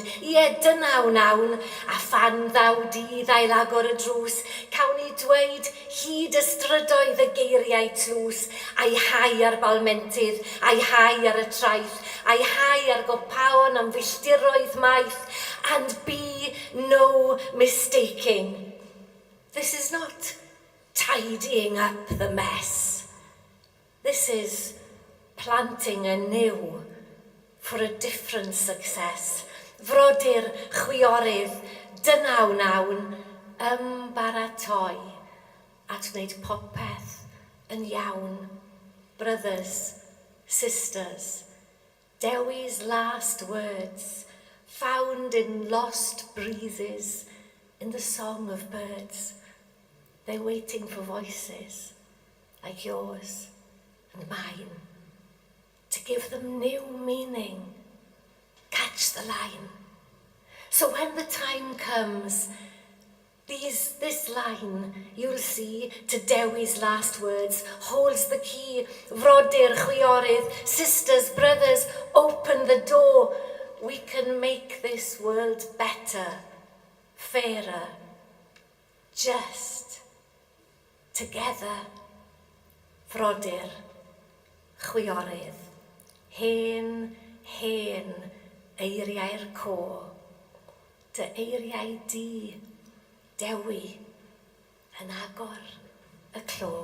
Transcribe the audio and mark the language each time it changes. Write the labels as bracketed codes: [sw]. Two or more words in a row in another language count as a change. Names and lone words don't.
[cy] Ie, dynaw nawn, a fan ddaw dydd ail agor y drws, cawn ni dweud hyd y strydoedd y geiriau tlws, a'i hau ar balmentydd, a'i hau ar y traeth, a'i hau ar gopaon am filltiroedd maith, [en] and be no mistaking. This is not tidying up the mess. This is planting anew for a different success. [cy] Frodyr, chwiorydd, dynaw nawn, baratoi, at wneud popeth yn iawn. [en] Brothers, sisters, Dewi's last words, found in lost breezes, in the song of birds. They're waiting for voices like yours and mine to give them new meaning. Catch the line. So when the time comes, this line, you'll see, to Dewi's last words, holds the key. [cy] Frodyr, chwiorydd, [en] sisters, brothers, open the door. We can make this world better, fairer, just. Together, [cy] frodyr, chwiorydd, hen eiriau'r côr, dy eiriau di, Dewi, yn agor y clo.